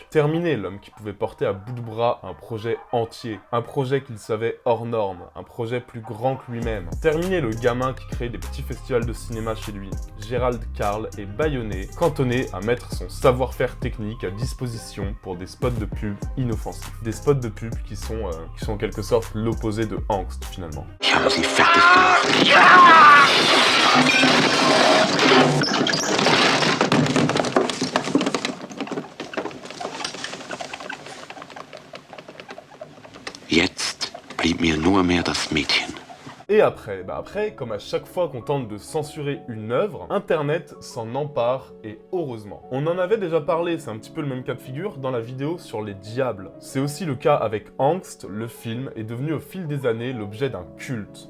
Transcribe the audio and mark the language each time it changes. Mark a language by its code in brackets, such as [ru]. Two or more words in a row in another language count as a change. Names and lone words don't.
[fr] Terminé l'homme qui pouvait porter à bout de bras un projet entier, un projet qu'il savait hors norme, un projet plus grand que lui-même. Terminé le gamin qui créait des petits festivals de cinéma chez lui. Gérald Karl est bâillonné, cantonné à mettre son savoir-faire technique à disposition pour des spots de pub inoffensifs. Des spots de pub qui sont en quelque sorte l'opposé de Angst finalement. [de] Ich habe sie fertig gemacht. Jetzt blieb mir nur mehr das Mädchen. [fr] Et après, comme à chaque fois qu'on tente de censurer une œuvre, Internet s'en empare et heureusement. On en avait déjà parlé, c'est un petit peu le même cas de figure, dans la vidéo sur les diables. C'est aussi le cas avec Angst, le film est devenu au fil des années l'objet d'un culte.